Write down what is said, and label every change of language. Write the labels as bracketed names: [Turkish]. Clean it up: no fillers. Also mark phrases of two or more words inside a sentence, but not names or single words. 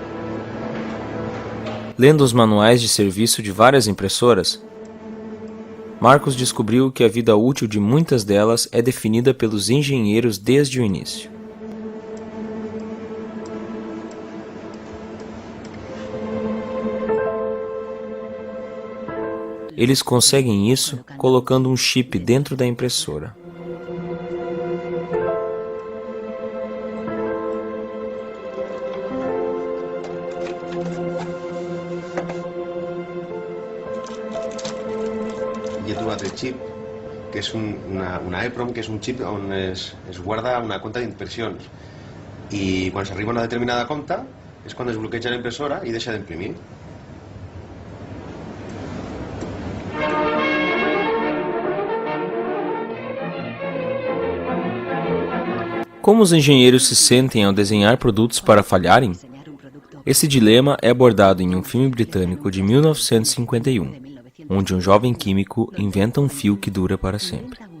[Portuguese] Lendo os manuais de serviço de várias impressoras, Marcos descobriu que a vida útil de muitas delas é definida pelos engenheiros desde o início. Eles conseguem isso colocando um chip dentro da impressora. [Catalan] Hi ha trobat el xip, que és una EEPROM, que és un xip on es guarda una compta d'impressions. I quan s'arriba a una determinada compta és quan es bloqueja la impressora i deixa d'imprimir. [Portuguese] Como os engenheiros se sentem ao desenhar produtos para falharem? Esse dilema é abordado em um filme britânico de 1951, onde um jovem químico inventa um fio que dura para sempre.